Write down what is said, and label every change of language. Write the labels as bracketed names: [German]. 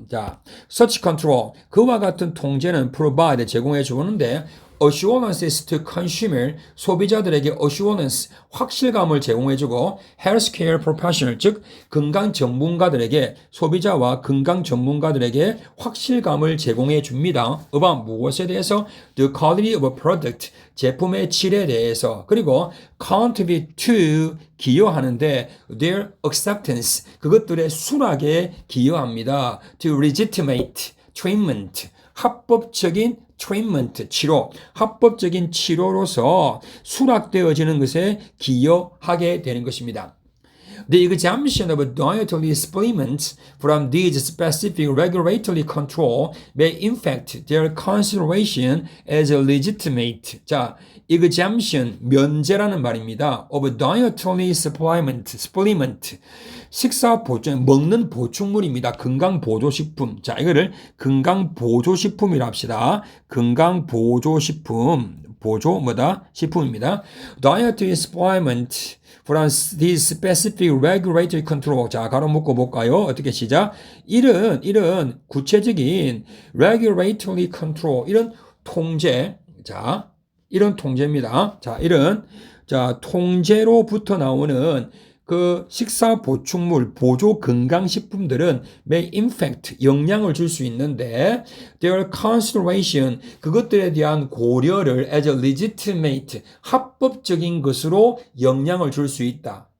[Korean] 자, [English] such control, [Korean] 그와 같은 통제는 provide, 제공해 주는데, [English] assurances to consumer, [Korean] 소비자들에게 assurance, 확실감을 제공해주고 [English] healthcare professional, [Korean] 즉 건강 전문가들에게, 소비자와 건강 전문가들에게 확실감을 제공해 줍니다. about 무엇에 대해서? [English] the quality of a product, [Korean] 제품의 질에 대해서. 그리고 [English] contribute to, [Korean] 기여하는데 [English] their acceptance, [Korean] 그것들의 수락에 기여합니다. [English] to legitimate treatment, [Korean] 합법적인 treatment, 치료, 합법적인 치료로서 수락되어지는 것에 기여하게 되는 것입니다. [English] The exemption of dietary supplements from these specific regulatory control may infect their consideration as legitimate. [Korean] 자, exemption, 면제라는 말입니다. [English] of dietary supplement. [Korean] 식사 보충, 먹는 보충물입니다. 건강보조식품. 자, 이거를 건강보조식품이라 합시다. 건강보조식품. 보조, 식품입니다. [English] Dietary supplement from these specific regulatory control. [Korean] 자, 가로 묶어 볼까요? 어떻게 시작? 이런 구체적인 [English] regulatory control, [Korean] 이런 통제. 자, 이런 통제입니다. 자, 통제로부터 나오는 그 식사 보충물, 보조 건강식품들은 [English] may infect, [Korean] 영향을 줄 수 있는데 [English] their consideration, [Korean] 그것들에 대한 고려를 [English] as a legitimate, [Korean] 합법적인 것으로 영향을 줄 수 있다.